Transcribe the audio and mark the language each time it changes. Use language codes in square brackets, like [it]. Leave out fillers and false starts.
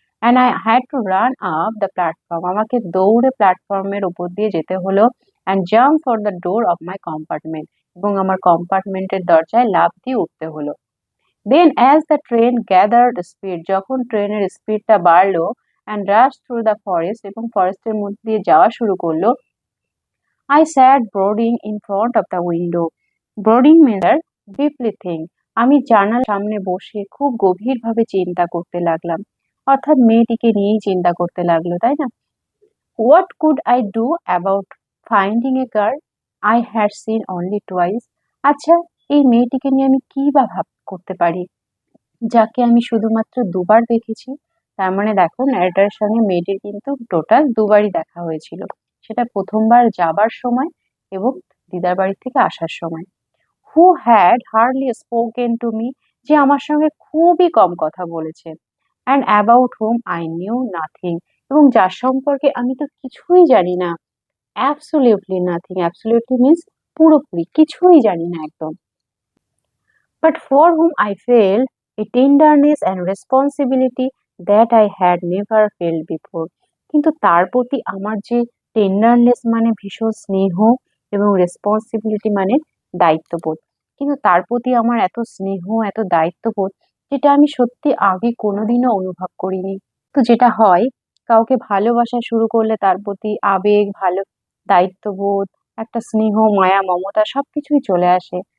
[en] and I had to run up the platform, [bn] আমাকে দৌড়ে প্ল্যাটফর্মের উপর দিয়ে যেতে হলো। [en] and jump for the door of my compartment, [bn] এবং আমার কম্পার্টমেন্টের দরজায় লাফ দিয়ে উঠতে হলো। [en] then as the train gathered speed, [bn] যখন ট্রেনের স্পিডটা বাড়লো, [en] and rush through the forest, [bn] এবং ফরেস্টের মধ্যে দিয়ে যাওয়া শুরু করলো। [en] I sat brooding in front of the window. Brooding means deeply think. [bn] আমি জানালার সামনে বসে খুব গভীরভাবে চিন্তা করতে লাগলাম, অর্থাৎ মেয়েটিকে নিয়েই চিন্তা করতে লাগলো, তাই না? [en] What could I do about finding a girl I had seen only twice? [bn] আচ্ছা, এই মেয়েটিকে নিয়ে আমি কি বা করতে পারি যাকে আমি শুধুমাত্র দুবার দেখেছি। তার মানে দেখো ন্যারেটরের সঙ্গে মেয়েটির কিন্তু টোটাল দুবারই দেখা হয়েছিল, সেটা প্রথমবার যাবার সময় এবং দিদার বাড়ি থেকে আসার সময়। [en] who had hardly spoken to me, [bn] যে আমার সঙ্গে খুবই কম কথা বলেছে। [en] and about whom I knew nothing, [bn] এবং যার সম্পর্কে আমি তো কিছুই জানি না। [en] absolutely nothing, [bn] অ্যাবসলিউটলি মিন্স পুরোপুরি কিছুই জানি না একদম। [en] But for whom I felt a tenderness and responsibility that I had never felt before. [bn] কিন্তু তার প্রতি আমার যে টেন্ডারনেস মানে ভীষণ স্নেহ, এবং রেসপন্সিবিলিটি মানে দায়িত্ববোধ, কিন্তু তার প্রতি আমার এত স্নেহ এত দায়িত্ববোধ যেটা আমি সত্যি আগে কোনোদিনও অনুভব করিনি। তো যেটা হয়, কাউকে ভালোবাসা শুরু করলে তার প্রতি আবেগ, ভালো দায়িত্ববোধ, একটা স্নেহ মায়া মমতা সবকিছুই চলে আসে।